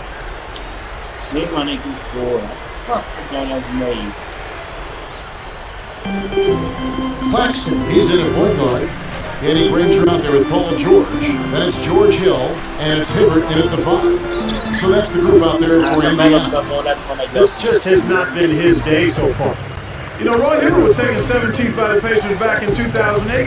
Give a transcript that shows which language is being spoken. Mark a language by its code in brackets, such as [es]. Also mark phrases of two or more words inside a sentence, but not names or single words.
[hu] Még van egy kis gól. Fasztok el, az melyik. [en] Claxton, he's in at point guard. Danny Granger out there with Paul George. Then it's George Hill, and it's Hibbert in at the 5. So that's the group out there for Indiana. This just has not been his day so far. You know, Roy Hibbert was taken 17th by the Pacers back in 2008.